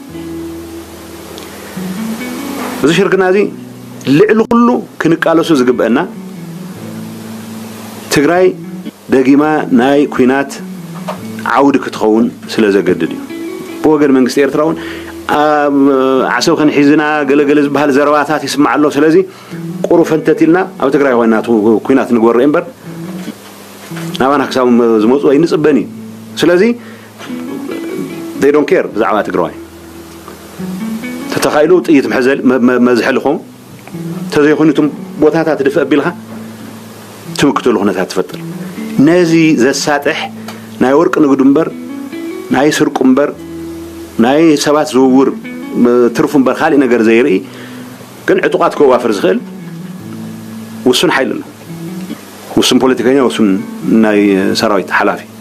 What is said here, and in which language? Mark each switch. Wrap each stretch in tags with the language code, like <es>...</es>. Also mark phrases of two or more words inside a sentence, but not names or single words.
<ti>እዚ ሽርክናዚ ልዕሉ ኩሉ ክንቃለሱ ዝግበአና ትግራይ ደጊማ ናይ ኩናት ዓውድ ክትኸውን ስለዘገድድ እዩ በወገን መንግስት ኤርትራውን ዓሰብ ከንሒዝና ገለገለ ዝበሃል ዘረባታት ይስማዓሎ ስለዚ ቁሩ ፈንተቲልና ኣብ ትግራይ ኮይናቱ ኩናት ንግበር እምበር ናባና ክሳብ ዝመፁ ኣይንጽበኒ ስለዚ</ti> <en>they don't care</en> <ti>ብዛዕባ ትግራይ ተተኻይሉ ጥይት መሕዘል መዝሕልኹም ተዘይኹንቱም ቦታታት ድፍእ ቢልኻ ትምክተሉ ሁነታት ትፈጥር ነዚ ዘሳጥሕ ናይ ወርቅ ንግዱ እምበር ናይ ስርቁ እምበር ናይ ሰባት ዝውውር ትርፉ እምበር ካልእ ነገር ዘይርኢ ግን ዕጡቃት ከዋፍር ዝኽእል ውሱን ሓይል ኣሎ ውሱን ፖለቲከኛ ውሱን ናይ ሰራዊት ሓላፊ</ti>